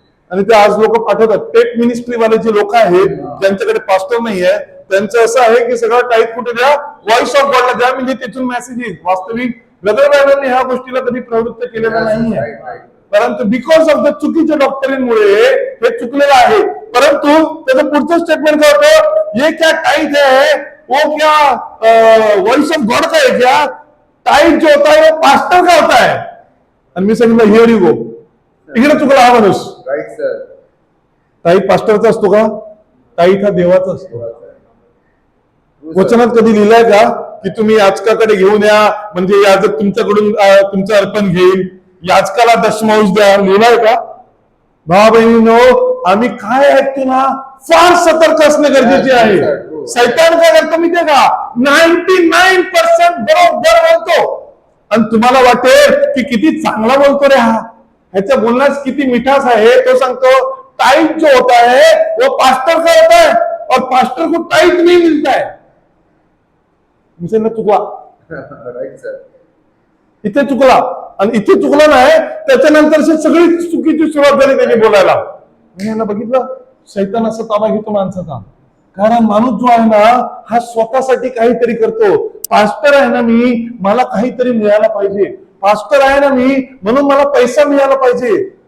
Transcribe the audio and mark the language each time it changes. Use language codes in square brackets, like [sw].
[mr] आणि ते आज लोक पाठवतात. टेक मिनिस्ट्री वाले जे लोक आहेत ज्यांच्याकडे पास्टर नाही आहे त्यांचं असं आहे की सगळं टाईप कुठे द्या? व्हॉइस ऑफ गॉडला द्या, म्हणजे त्यातून मेसेज येईल. वास्तविक ब्रदर मॅननी ह्या गोष्टीला कधी प्रवृत्त केलेलं नाहीये, परंतु [en] because of the [mr] चुकीच्या डॉक्टरीनमुळे हे चुकलेलं आहे. परंतु त्याचं पुढचं स्टेटमेंट काय होतं? [hi] ये क्या टाइट है, वो क्या वॉइस ऑफ गॉड का है क्या? टाइट जो होता है वो पास्टर का होता है. [mr] आणि मी सांगितलं [en] here you go, [mr] इकडे चुकला हा माणूस. [en] Right, sir. [mr] टाईट पास्टरचा असतो का? टाईट हा देवाचा असतो. [en] True, sir. [mr] वचनात कधी लिहिलंय का की तुम्ही याचकाकडे घेऊन या म्हणजे याजक तुमच्याकडून तुमचं अर्पण घेईल, याचकाला दशमांश द्या, लिहिलाय का? भावा बहिणींनो, आम्ही काय ऐकतो ना फार सतर्क असणे गरजेचे आहे. सैतान काय करतो माहितीये का? 99% बरोबर बोलतो आणि तुम्हाला वाटेल की किती चांगला बोलतो रे हा, ह्याच्या बोलण्यात किती मिठास आहे. तो सांगतो [hi] टाइट जो होता है वो पास्टर का होता है और पास्टर को टाइट नहीं मिलता है. [mr] चुकला [en] Right, sir. [mr] इथे चुकला आणि इथे चुकला नाही, त्याच्यानंतर सगळी चुकीची सुरुवात झाली त्याने बोलायला. मी बघितलं सैतान असं ताबा घेतो माणसाचा, कारण माणूस जो आहे ना हा स्वतःसाठी काहीतरी करतो. पास्टर आहे ना मी, मला काहीतरी मिळायला पाहिजे. पास्टर आहे ना मी म्हणून मला पैसा मिळाला पाहिजे.